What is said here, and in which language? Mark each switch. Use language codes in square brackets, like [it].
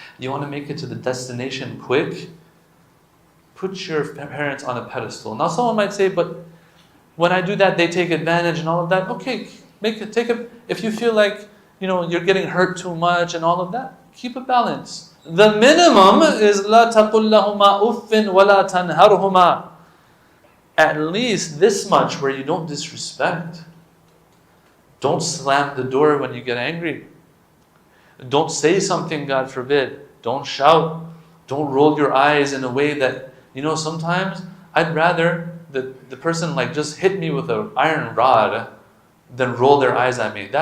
[en] You want to make it to the destination quick? Put your parents on a pedestal. Now someone might say, but when I do that, they take advantage and all of that. Okay, if you feel like you're getting hurt too much and all of that, keep a balance. The minimum is [ar] لا تقل لهما أف ولا تنهرهما. [en] At least this much where you don't disrespect. Don't slam the door when you get angry. Don't say something, God forbid. Don't shout. Don't roll your eyes in a way that, sometimes I'd rather the person just hit me with an iron rod than roll their eyes at me.